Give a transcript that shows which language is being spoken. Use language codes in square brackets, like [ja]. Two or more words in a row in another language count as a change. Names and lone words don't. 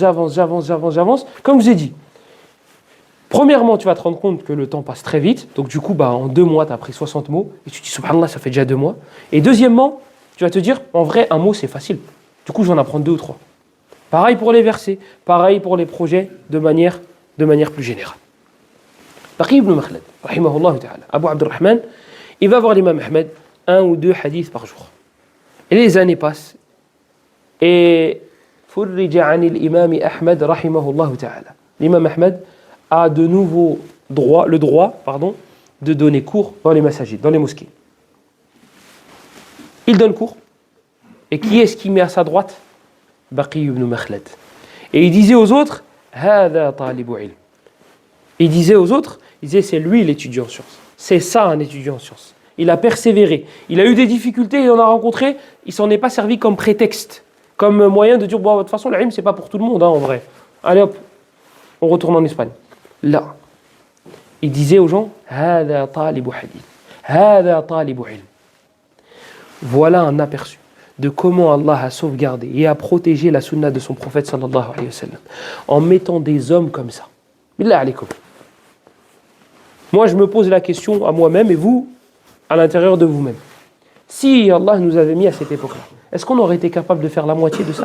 [fr] Comme je vous ai dit, premièrement, tu vas te rendre compte que le temps passe très vite. Donc du coup, en 2 mois, tu as appris 60 mots. Et tu te dis, subhanallah, ça fait déjà 2 mois. Et deuxièmement, Tu vas te dire, en vrai, un mot, c'est facile. Du coup, je vais en apprendre 2 ou 3. Pareil pour les versets, pareil pour les projets de manière plus générale. [ar] بقي بن مخلد رحمه الله تعالى أبو عبد الرحمن, [fr] il va voir l'imam Ahmed 1 ou 2 hadiths par jour. Et les années passent. [ar] Et فرج عن الإمام أحمد رحمه الله تعالى. [fr] L'imam Ahmed a de nouveau le droit de donner cours dans les masajid, dans les mosquées. Il donne cours. Et qui est-ce qui met à sa droite? Baqi ibn Makhlad. Et il disait aux autres, [ar] هذا طالب علم. [fr] Il disait aux autres, c'est lui l'étudiant en sciences. C'est ça un étudiant en sciences. Il a persévéré. Il a eu des difficultés, il en a rencontré. Il s'en est pas servi comme prétexte, comme moyen de dire, bon, de toute façon, l'ilm, c'est pas pour tout le monde, en vrai. Allez hop, on retourne en Espagne. Là, il disait aux gens, [ar] هذا طالب حديث. هذا طالب علم. [fr] Voilà un aperçu de comment Allah a sauvegardé et a protégé la sunna de son prophète [ar] صلى الله عليه وسلم [fr] en mettant des hommes comme ça. [ar] بالله عليكم. [fr] Moi, je me pose la question à moi-même et vous, à l'intérieur de vous-même. Si Allah nous avait mis à cette époque-là, est-ce qu'on aurait été capable de faire la moitié de ça?